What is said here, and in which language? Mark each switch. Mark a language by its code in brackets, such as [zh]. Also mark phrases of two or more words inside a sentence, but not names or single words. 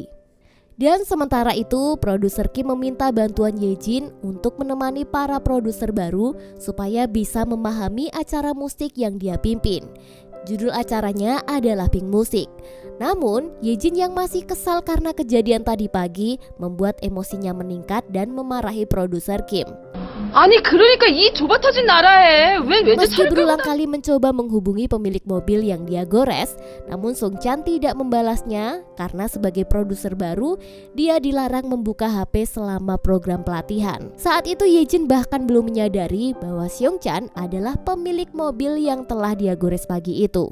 [id] Dan sementara itu, produser Kim meminta bantuan Ye-jin untuk menemani para produser baru supaya bisa memahami acara musik yang dia pimpin. Judul acaranya adalah Pink Music. Namun, Ye-jin yang masih kesal karena kejadian tadi pagi membuat emosinya meningkat dan memarahi produser Kim. [ko] 아니 그러니까 이 좁아터진 나라에 왜 외제 [id] Meski [ko] 차를 [id] berulang kali mencoba menghubungi pemilik mobil yang dia gores, namun Seong-chan tidak membalasnya karena sebagai produser baru, dia dilarang membuka HP selama program pelatihan. Saat itu Ye-jin bahkan belum menyadari bahwa Seong-chan adalah pemilik mobil yang telah dia gores pagi itu.